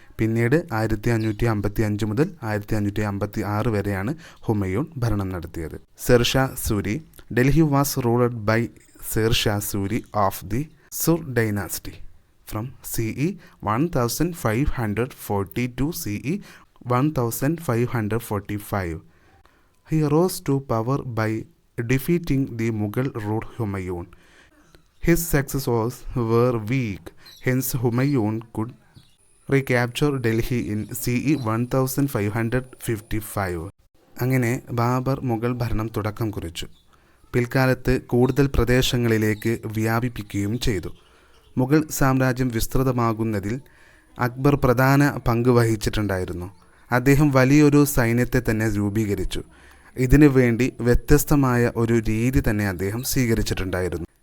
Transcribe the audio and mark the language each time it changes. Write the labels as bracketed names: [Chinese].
[Malayalam] പിന്നീട് 1555 മുതൽ 1556 വരെയാണ് ഹുമയൂൺ ഭരണം നടത്തിയത്. [English] Sher Shah Suri Delhi was ruled by Sher Shah Suri of the Sur dynasty from CE 1540 to CE 1545. He rose to power by defeating the Mughal ruler Humayun. His successors were weak, hence Humayun could recapture Delhi in CE 1555. [Malayalam] അങ്ങനെ ബാബർ മുഗൾ ഭരണം തുടക്കം കുറിച്ചു. പിൽക്കാലത്ത് കൂടുതൽ പ്രദേശങ്ങളിലേക്ക് വ്യാപിപ്പിക്കുകയും ചെയ്തു. മുഗൾ സാമ്രാജ്യം വിസ്തൃതമാകുന്നതിൽ അക്ബർ പ്രധാന പങ്ക് വഹിച്ചിട്ടുണ്ടായിരുന്നു. അദ്ദേഹം വലിയൊരു സൈന്യത്തെ തന്നെ രൂപീകരിച്ചു. ഇതിനു വേണ്ടി വ്യത്യസ്തമായ ഒരു രീതി തന്നെ അദ്ദേഹം സ്വീകരിച്ചിട്ടുണ്ടായിരുന്നു.